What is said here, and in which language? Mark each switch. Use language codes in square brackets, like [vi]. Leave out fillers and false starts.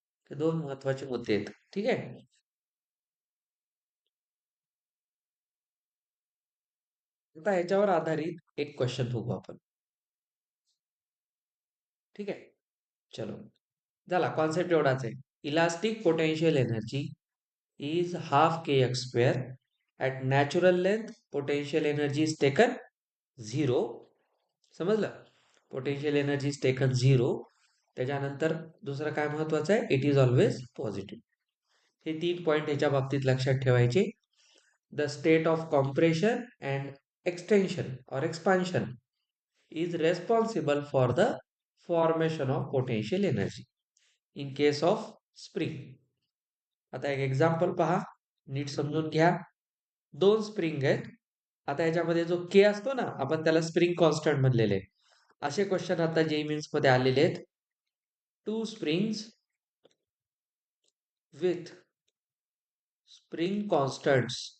[mr] हे दोन महत्वाचे मुद्दे आहेत. ठीक आहे. आता ह्याच्यावर आधारित एक क्वेश्चन बघू आपण. ठीक आहे, चलो. झाला, कॉन्सेप्ट एवढाच आहे. [en] Elastic potential energy is half kx square. At natural length, potential energy is taken 0. [mr] समजलं? [en] Potential energy is taken 0. [mr] त्याच्यानंतर दुसरं काय महत्वाचं आहे? [en] It is always positive. [mr] हे 3 पॉइंट याच्या बाबतीत लक्षात ठेवायचे. [en] The state of compression and extension और expansion is responsible for the formation of potential energy in case of spring. [mr] आता एक एक्झाम्पल पहा, नीट समजून घ्या. दोन स्प्रिंग आहेत. आता याच्यामध्ये जो के असतो ना, आपण त्याला स्प्रिंग कॉन्स्टंट म्हणलेले. असे क्वेश्चन आता जेईई मेन्स मध्ये आलेले आहेत. [en] Two springs with spring constants.